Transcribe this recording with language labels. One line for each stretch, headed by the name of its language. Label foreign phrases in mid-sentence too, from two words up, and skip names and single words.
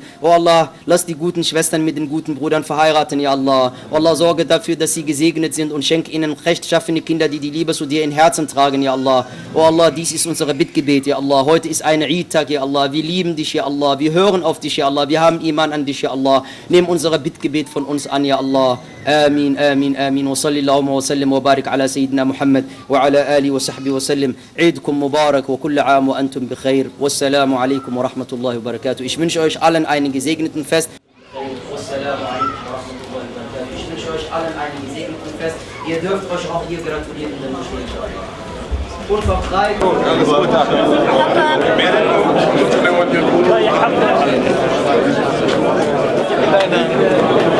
German: Oh Allah, lass die guten Schwestern mit den guten Brüdern verheiraten,
Arabic: يا الله.
German: Oh Allah, sorge dafür, dass sie gesegnet sind und schenke ihnen rechtschaffene Kinder, die die Liebe zu dir in Herzen tragen,
Arabic: يا الله.
German: Oh Allah, dies ist unser Bittgebet,
Arabic: يا الله.
German: Heute ist ein Eid-Tag,
Arabic: يا الله.
German: Wir lieben dich,
Arabic: يا الله.
German: Wir hören auf dich,
Arabic: يا الله.
German: Wir haben Iman an dich,
Arabic: يا الله.
German: Nimm unser Bittgebet von uns an,
Arabic: يا الله. آمين، آمين، آمين. وصلى الله وسلم وبارك على سيدنا محمد وعلى آله وصحبه وسلم. عيدكم مبارك وكل عام وأنتم بخير. والسلام عليكم ورحمة الله وبركاته.
German: Ich wünsche euch allen einen gesegneten Fest.
Arabic: والسلام عليكم ورحمة الله وبركاته.
German: Ich wünsche euch allen einen gesegneten Fest. Ihr dürft euch auch hier gratulieren in der Moschee. Unverfreit. Alles gut.